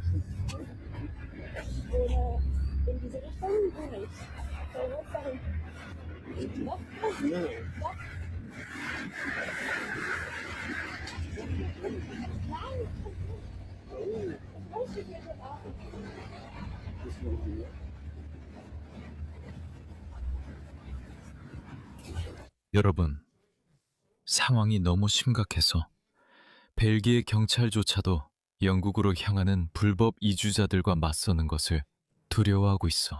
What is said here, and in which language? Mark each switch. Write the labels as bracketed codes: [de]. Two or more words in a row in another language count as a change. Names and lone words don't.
[de] Ich wohne in diese Richtung, wohne ich. Du wohnst da hinten. Ja? Ja? Nein. Ich möchte dir das auch. [ko] 여러분, 상황이 너무 심각해서 벨기에 경찰조차도 영국으로 향하는 불법 이주자들과 맞서는 것을 두려워하고 있어.